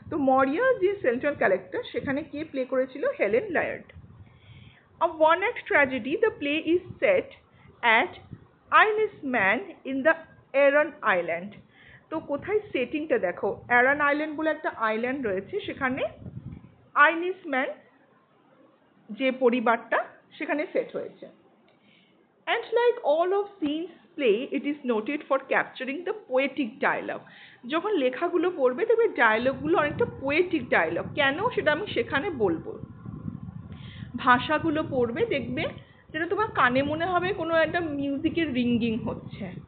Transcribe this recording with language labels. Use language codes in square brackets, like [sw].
[bn] তো Moria যে central character, সেখানে কে প্লে করেছিল, Helen লায়ার্ড। [en] A one-act tragedy, the play is set at Inisman in the Aran Island। [bn] তো কোথায় সেটিংটা দেখো, অ্যারান আইল্যান্ড বলে একটা আইল্যান্ড রয়েছে, সেখানে আইনিসম্যান যে পরিবারটা সেখানে সেট হয়েছে। [en] And like all of Singe's play, it is noted for capturing the poetic dialogue। [bn] যখন লেখাগুলো পড়বে দেখবে ডায়লগগুলো অনেকটা পোয়েটিক ডায়লগ, কেন সেটা আমি সেখানে বলবো। ভাষাগুলো পড়বে দেখবে যেটা তোমার কানে মনে হবে কোনো একটা মিউজিকের রিঙ্গিং হচ্ছে।